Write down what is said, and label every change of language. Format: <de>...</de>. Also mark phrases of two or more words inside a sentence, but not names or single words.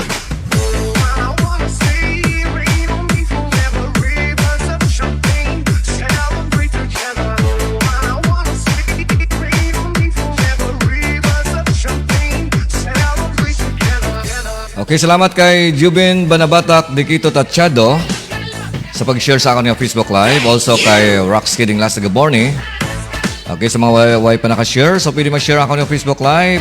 <en>I wanna see rain on me forever. Rivers of champagne, celebrate together. I wanna see rain on me forever. Rivers of champagne, celebrate together.</en> <tl>Okay, salamat kay Jubin Banabatak Dikito Tachado sa pag-share sa akin ng Facebook Live. Also kay Rox Kidding Last Gaborni. Okay, sa mga way pa nakashare, so pwede ma-share ako ng Facebook Live.</tl>